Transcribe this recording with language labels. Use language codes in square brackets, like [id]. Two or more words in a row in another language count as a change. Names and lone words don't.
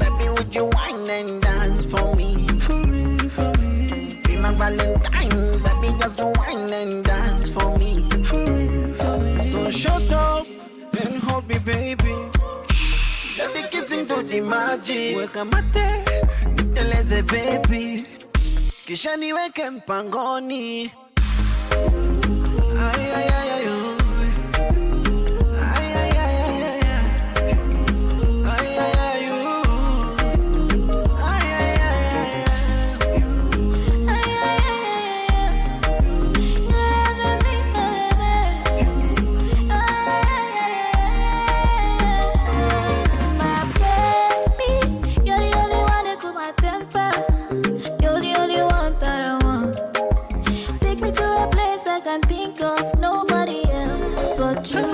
[en] Baby, would you wine and dance for me? For me. Be my Valentine. Baby, just wine and dance for me. For me. So shut up and hold me, baby. Let the kissing do the magic. [sw] Weka mate, niteleze baby. Kisha niweke mpangoni. Ay, ay, ay, ay, oh. Ay, ay, ay, ay, ay, ay. Ay, ay, ay, oh. Ay, ay, ay, ay, [en] my baby, you're the only one that cool my temper. You're the only one that I want. Take me to a place I can think of nobody else but you.